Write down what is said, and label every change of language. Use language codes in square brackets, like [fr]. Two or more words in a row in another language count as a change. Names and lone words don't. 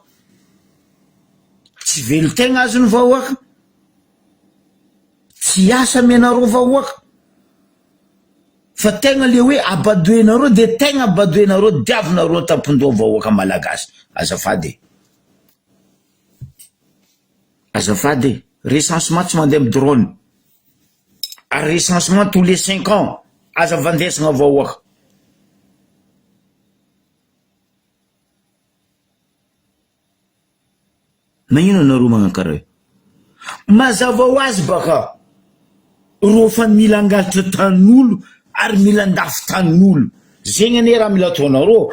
[mg] Tsy velo tegna azony vahoaka, tsy asa menareo vahoaka, fa tegna le hoe abadoenareo de tegna abadoenareo diavinareo tampondoa vahoaka malagasy. Azafady, recensement tsy mandeha amy drone, [fr] recensement tous les 5 ans, [mg] aza vandesagna vahoaka. Magnino anareo magnakara? Mazava ho azy baka ro fa mila angalatra tanin'olo ary mila andafy tanin'olo, zegny ane raha mila ataonareo.